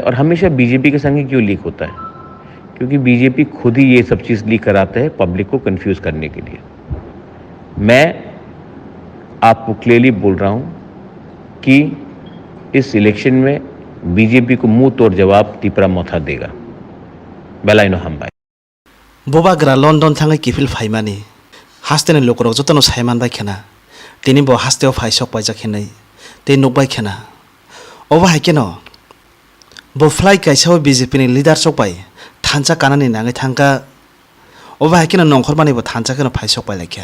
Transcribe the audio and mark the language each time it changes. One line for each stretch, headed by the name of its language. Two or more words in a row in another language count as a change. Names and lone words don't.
Hindi: और हमेशा बीजेपी के संग ही क्यों लीक होता है? क्योंकि बीजेपी खुद ही ये सब चीज़ लीक कराते हैं पब्लिक को कंफ्यूज करने के लिए। मैं आपको क्लियरली बोल रहा हूँ कि इस इलेक्शन में बीजेपी को मुंह तोड़ जवाब टिपरा मोथा देगा।
Kok Borok: बेलाइनो हम बाय bobagra London thangai kifil phaimani hasteni lokorok jotono saiman bai khena tini bo hasteo phaisok paijak khenai te nokbai khena oba haikeno bo fly kaisao BJP ni leader sok bai thancha kanani nangai thangka oba haikeno nongkhormani bo thancha keno phaisok pai laikya